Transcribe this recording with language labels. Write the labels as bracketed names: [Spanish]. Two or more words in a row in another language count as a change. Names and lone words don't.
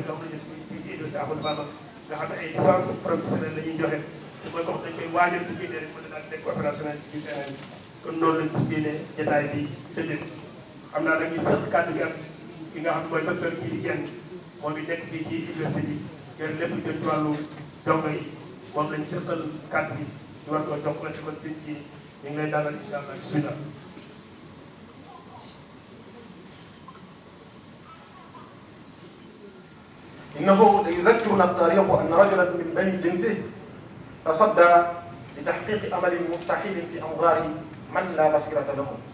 [Wolof] nga xam ne ñu fii ci université Ahmadou Bamba nga xam ne ay [French] licence professionnelle [Wolof] la ñuy joxe te mooy koo xam dañ koy waajal bu génne rek mën a daal di nekk opérationnel ci terrain bi kon noonu lañ fas yéene jotaay bi tëddee xam naa dañuy seq kàddu gi ak ki nga xam ne mooy docteur Djily Dieng moom it nekk fii ci université bi yor lépp lu jëm ci wàllu dongo yi moom lañ seqal kàddu gi ñu war koo jox la ci kon sëñ bi ñu ngi lay dalal [Arabic] إن شاء الله [Wolof] bismillah. [Arabic] إنه يذكرنا التاريخ أن رجلا من بني جنسه تصدى لتحقيق أمل مستحيل في أنظار من لا بصيرة له.